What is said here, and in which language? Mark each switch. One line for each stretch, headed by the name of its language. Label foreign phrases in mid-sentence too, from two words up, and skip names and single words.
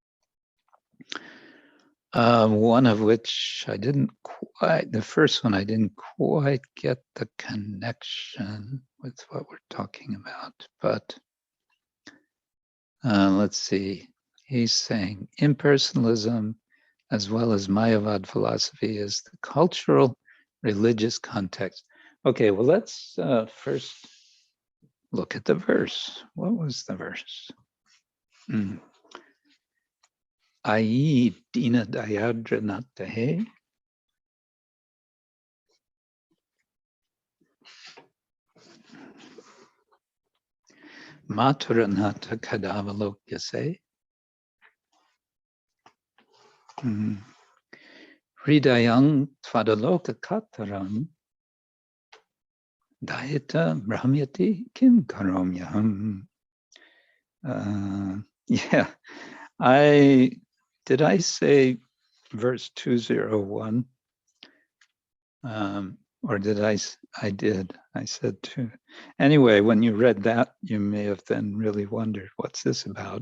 English: One of which I didn't quite, the first one I didn't quite get the connection with what we're talking about, but let's see. He's saying impersonalism as well as Mayavad philosophy is the cultural religious context. Okay, well, let's first look at the verse. What was the verse?
Sanskrit: अयि दीन दयार्द्र नाथ हे. मथुरानाथ कदावलोक्यसे. हृदयं त्वदलोक कातरम्. दयित भ्राम्यति किं करोम्यहम्.
English: Yeah, did I say verse 201? Or did I did. I said two. Anyway, when you read that, you may have then really wondered, what's this about?